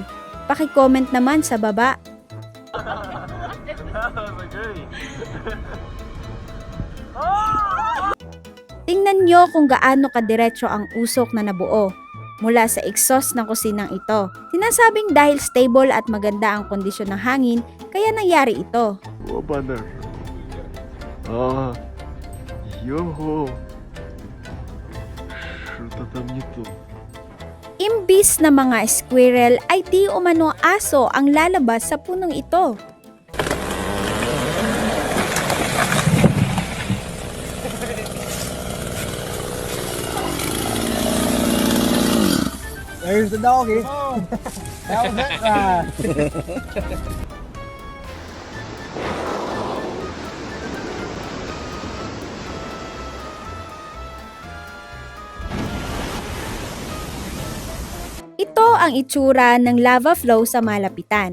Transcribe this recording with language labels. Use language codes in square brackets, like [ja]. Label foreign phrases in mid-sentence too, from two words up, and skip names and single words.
[tl] Paki-comment naman sa baba. Tingnan nyo kung gaano kadiretso ang usok na nabuo mula sa exhaust ng kusinang ito. Sinasabing dahil stable at maganda ang kondisyon ng hangin, kaya nangyari ito. Banner. [uk] Його. [ru] Что-то там не то. [tl] Imbis na mga squirrel ay di umano aso ang lalabas sa punong ito. [en] There's the doggy. That was it. [tl] Ito ang itsura ng lava flow sa malapitan.